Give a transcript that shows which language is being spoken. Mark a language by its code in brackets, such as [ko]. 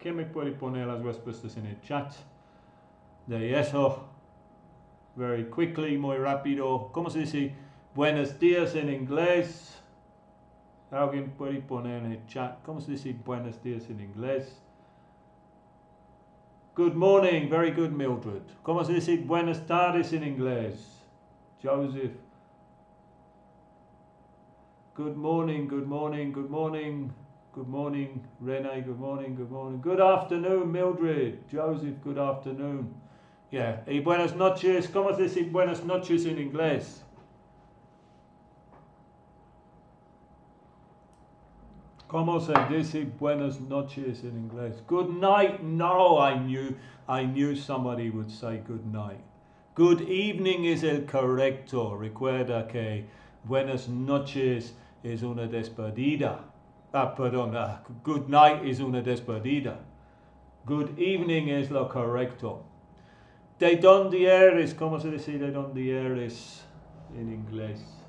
[es] ¿Quién me puede poner las respuestas en el chat? De eso, [en] very quickly, [es] muy rápido. ¿Cómo se dice buenos días en inglés? ¿Alguien puede poner en el chat cómo se dice buenos días en inglés? [en] Good morning, very good, Mildred. [es] ¿Cómo se dice buenas tardes en inglés? [en] Joseph. Good morning, good morning, good morning. Good morning, Renee, good morning, good morning. Good afternoon, Mildred. Joseph, good afternoon. [es] Yeah, y buenas noches. ¿Cómo se dice buenas noches en inglés? ¿Cómo se dice buenas noches en inglés? [en] Good night. No, I knew somebody would say good night. [es] Good evening es el correcto. Recuerda que buenas noches es una despedida. Good night es una despedida. Good evening es lo correcto. ¿De dónde eres? ¿Cómo se dice de dónde eres en inglés?